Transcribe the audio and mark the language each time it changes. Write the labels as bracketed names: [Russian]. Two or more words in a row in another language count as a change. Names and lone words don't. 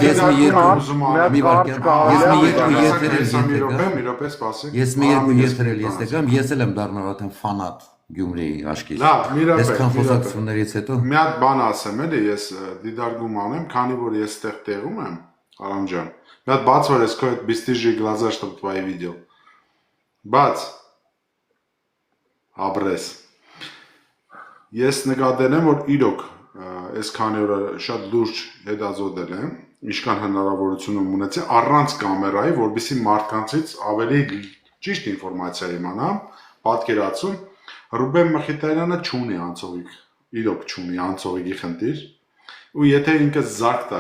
[Armenian] Ես մի երկու եթերել ես եկամ, ես էլ եմ դառնալ արդեն ֆանատ Գյումրիի աշկից։ Լավ, մի րոպե։ Այսքան խոսակցություններից հետո մի հատ բան ասեմ, էլի, ես դիդարգում անեմ, քանի որ ես այդտեղ տեղում եմ, Արամ ջան։ Մի հատ բաց որ ես քո այդ [Russian] бесстыжие глаза, чтобы твои видел։ [Armenian] Բաց։ Աբրես։ Ես նկատել եմ, որ իրոք այս քանի օրը շատ լուրջ հետազոտել եմ, ինչքան հնարավորություն եմ ունեցել առանց կամերայի, որպեսզի մարդկանցից ավելի ճիշտ ինֆորմացիա իմանամ, պատկերացում Ռուբեն Մխիթարյանը չունի անցողիկ, իրոք չունի անցողիկի խնդիր, ու եթե ինքը զարկ տա